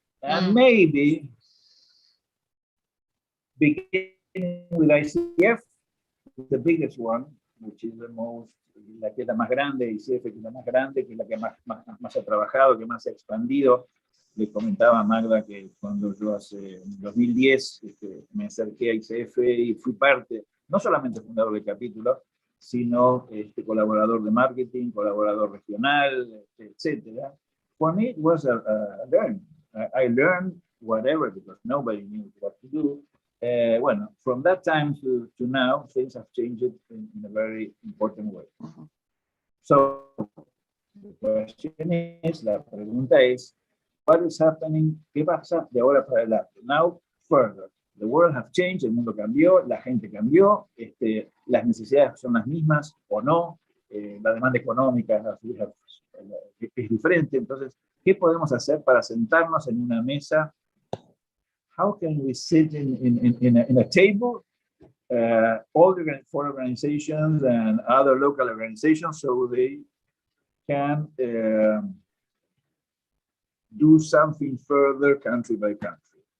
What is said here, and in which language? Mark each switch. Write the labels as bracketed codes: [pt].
[en] And maybe beginning with ICF, the biggest one, which is [es] la que es la más grande, ICF, que es la más grande, que es la que más ha trabajado, que más ha expandido. Le comentaba a Magda que cuando yo en 2010 me acerqué a ICF y fui parte, no solamente fundador del capítulo, sino colaborador de marketing, colaborador regional, etc. [en] For me, it was a learning. I learned whatever because nobody knew what to do. From that time to now, things have changed in a very important way. [es] So, la pregunta es, [en] what is happening? [es] ¿Qué pasa de ahora para adelante? [en] Now, further. The world has changed, [es] el mundo cambió, la gente cambió, las necesidades son las mismas o no, la demanda económica es diferente. Entonces, ¿qué podemos hacer para sentarnos en una mesa? [en] How can we sit in a table, all the four organizations and other local organizations, so they can do something further country by country?